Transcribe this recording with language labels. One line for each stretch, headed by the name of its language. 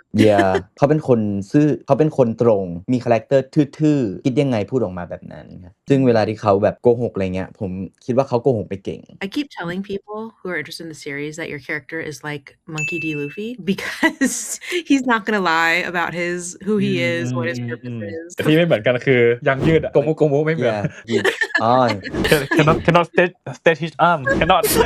Thai: yeah เขาเป็นคนซื่อเขาเป็นคนตรงมีคาแรคเตอร์ทื่อๆคิดยังไงพูดออกมาแบบนั้นครับซึ่งเวลาที่เขาแบบโกหกอะไรเงี้ยผมคิดว่าเขาโกหกไปเก่ง
English: I keep telling people who are interested in the series that your character is like Monkey D. Luffy because he's not gonna lie about who he is, what his purpose is.
Thai: แต่ที่ไม่เหมือนกันคือยังยืดโกมุไม่เหมือน yeah อ๋อ
English: cannot state his arm cannot